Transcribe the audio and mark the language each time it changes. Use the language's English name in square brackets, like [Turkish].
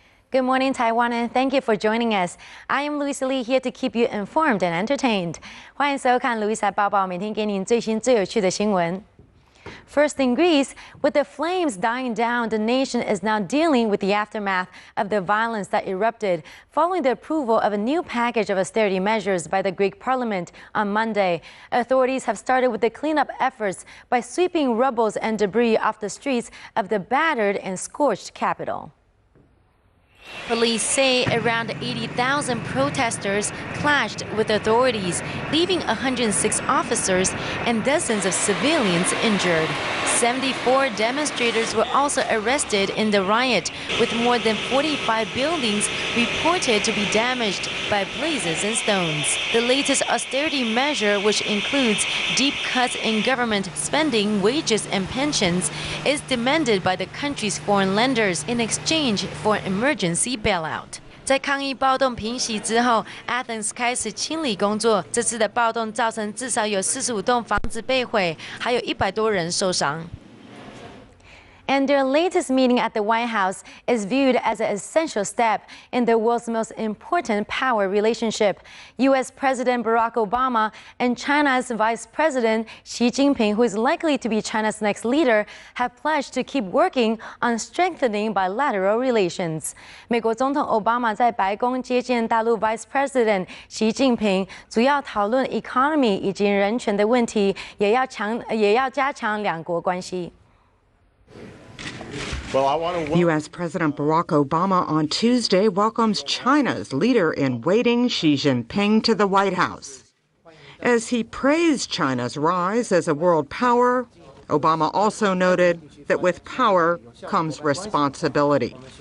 [English] Good morning, Taiwan, and thank you for joining us. I am Louisa Lee, here to keep you informed and entertained. [Chinese] 欢迎收看 Louisa 报报，每天给您最新最有趣的新闻。 [English] First in Greece, with the flames dying down, the nation is now dealing with the aftermath of the violence that erupted following the approval of a new package of austerity measures by the Greek parliament on Monday. Authorities have started with the cleanup efforts by sweeping rubble and debris off the streets of the battered and scorched capital. Police say around 80,000 protesters clashed with authorities, leaving 106 officers and dozens of civilians injured. 74 demonstrators were also arrested in the riot, with more than 45 buildings reported to be damaged by blazes and stones. The latest austerity measure, which includes deep cuts in government spending, wages, and pensions, is demanded by the country's foreign lenders in exchange for an emergency bailout. [Chinese] 在抗议暴动平息之后 ，Athens 开始清理工作。这次的暴动造成至少有45栋房子被毁，还有100多人受伤。 [English] And their latest meeting at the White House is viewed as an essential step in the world's most important power relationship. U.S. President Barack Obama and China's Vice President Xi Jinping, who is likely to be China's next leader, have pledged to keep working on strengthening bilateral relations. [Chinese] 美国总统奥巴马在白宫接见大陆 Vice President 习近平，主要讨论 economy 以及人权的问题，也要加强两国关系。 [English] U.S. President Barack Obama on Tuesday welcomes China's leader-in-waiting Xi Jinping to the White House. As he praised China's rise as a world power, Obama also noted that with power comes responsibility.